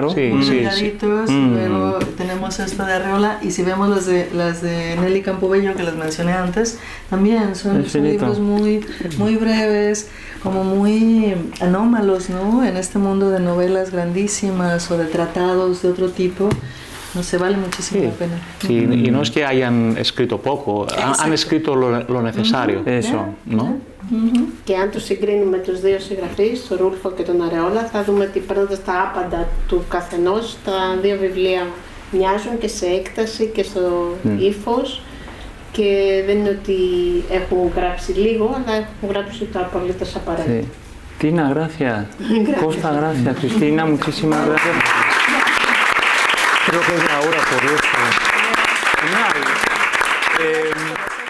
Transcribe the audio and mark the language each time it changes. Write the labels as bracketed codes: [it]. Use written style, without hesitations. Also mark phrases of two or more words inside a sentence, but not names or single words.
[es] Delgaditos, luego tenemos esto de Arreola, y si vemos las de Nelly Campobello, que las mencioné antes, también son libros muy breves, como muy anómalos, ¿no? En este mundo de novelas grandísimas o de tratados de otro tipo. No se vale muchísimo la pena. Sí, y no es que hayan escrito poco, han escrito lo necesario. Eso, ¿no? [el] Και αν τους συγκρίνουμε τους δύο συγγραφείς, τον Ρούλφο και τον Αρεόλα, θα δούμε ότι παίρνοντας τα άπαντα του καθενός, τα δύο βιβλία μοιάζουν και σε έκταση και στο ύφος, και δεν είναι ότι έχουν γράψει λίγο, αλλά έχουν γράψει το απολύτως απαραίτητο. [es] Tina, gracias. Costa, gracias. Cristina, muchísimas gracias. Creo que es la hora por eso. Genial.